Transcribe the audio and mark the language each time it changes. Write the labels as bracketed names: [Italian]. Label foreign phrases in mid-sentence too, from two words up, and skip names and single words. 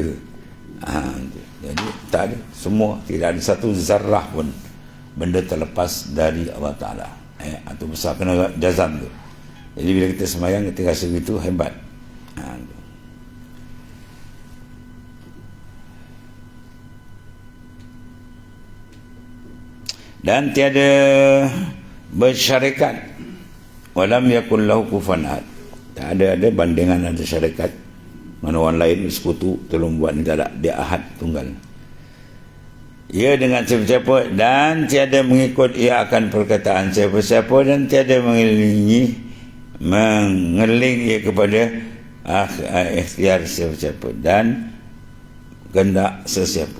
[Malay] Jadi tak ada, semua, tidak ada satu zarrah pun benda terlepas dari Allah Ta'ala. Itu besar, kena jazam tu. Jadi bila kita semayang, kita rasa begitu hebat. Dan tiada bersyarikat, [Arabic] walam yakun lahu kufuwan ahad. [Malay] Tak ada bandingan, ada syarikat mana orang lain sekutu tolong buat ni, tak ada. Dia ahad, tunggal. Ia dengan siapa-siapa, dan tiada mengikut ia akan perkataan siapa-siapa, dan tiada mengeling ia kepada ikhtiar siapa-siapa dan kehendak sesiapa.